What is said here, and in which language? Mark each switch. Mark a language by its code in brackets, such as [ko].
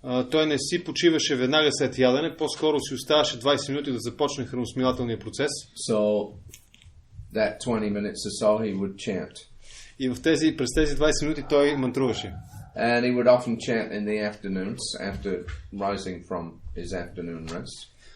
[bg] Той не си почиваше веднага след ядене, по-скоро си оставаше 20 минути да започне храносмилателния процес. [en] So that 20 minutes or so he would chant. [bg] И през тези 20 минути той мантруваше. [en] And he would often chant in the afternoons after rising from his afternoon rest.